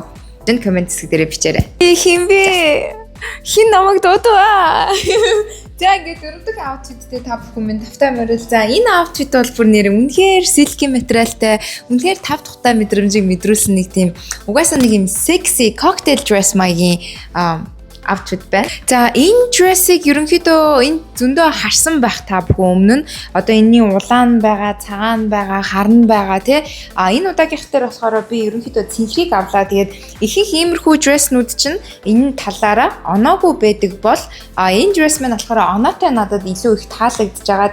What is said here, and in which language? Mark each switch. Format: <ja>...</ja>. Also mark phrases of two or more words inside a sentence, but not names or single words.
<mn>Энэ комент хэсэг дээрээ бичээрэй. Хин бэ? Хин намайг дуудаа. За ингээд дөрөвдөг outfit-тэй та бүхэн минь тавтай морил. За энэ outfit бол бүр нэр үнэхээр silky материалтай, үнэхээр тав тухтай мэдрэмжийг мэдрүүлсэн нэг тийм угаасаа нэг юм</mn> <en>sexy cocktail dress</en> <mn>маягийн outfit байна. За энэ dress-ыг ерөнхийдөө энэ зөндөө харсан байх та бүхэн өмнө нь одоо энэний улаан байгаа, цагаан байгаа, харна байгаа тий. Энэ удаагийнх дээр болохоор би ерөнхийдөө цэнхрийг авлаа. Тэгээд ихэнх иймэрхүү dress-нууд чинь энэ талаараа оноогүй байдаг бол энэ dress маань болохоор оноотой надад илүү их таалагдж байгаа.</mn>